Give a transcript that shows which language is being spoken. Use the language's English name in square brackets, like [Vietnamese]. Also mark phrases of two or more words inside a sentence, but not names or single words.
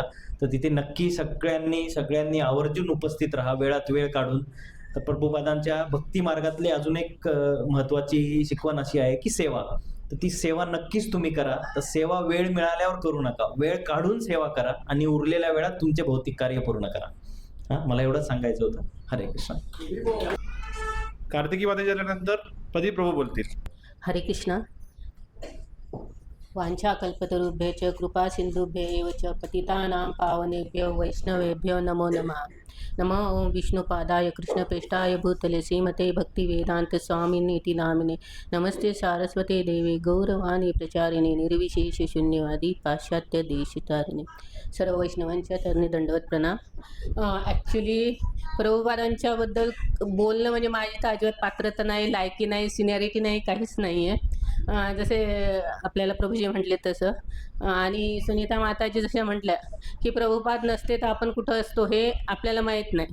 [Marathi] तर तिथे नक्की सगळ्यांनी आवर्जून उपस्थित राहा, वेळात वेळ काढून. तर प्रभुपादांच्या भक्ती मार्गातली अजून एक महत्वाची शिकवण अशी आहे की सेवा. तर ती सेवा नक्कीच तुम्ही करा. तर सेवा वेळ मिळाल्यावर करू नका, वेळ काढून सेवा करा आणि उरलेल्या वेळात तुमचे भौतिक कार्य पूर्ण करा. मला एवढंच सांगायचं होतं. हरे कृष्ण. कार्तिकी वाद्य झाल्यानंतर प्रदीप प्रभू बोलतील. हरे कृष्ण. [Sanskrit] वाञ्छाकल्पतरुभ्य च कृपा सिंधुभ्य एव च पतितानां पावनेभ्यो वैष्णवेभ्यो नमो नमः. नमः ओं विष्णुपादाय कृष्णप्रेष्ठाय भूतले श्रीमते भक्तिवेदांत स्वामिनीति नामिने नमस्ते सारस्वते देवे गौरवाणी प्रचारिणे निर्विशेष शून्यवादी पाश्चात्य देशितारिणे. [Marathi] सर्व वैष्णवांच्या चरणी दंडवत प्रणाम. ॲक्च्युली प्रभुपादांच्याबद्दल बोलणं म्हणजे माझी तर अजिबात पात्रता नाही, लायकी नाही, सिनियरिटी नाही, काहीच नाही आहे. जसे आपल्याला प्रभूजी म्हटले तसं, आणि सुनीता माताजी जशा म्हटल्या की प्रभुपाद नसते तर आपण कुठं असतो हे आपल्याला माहीत नाही.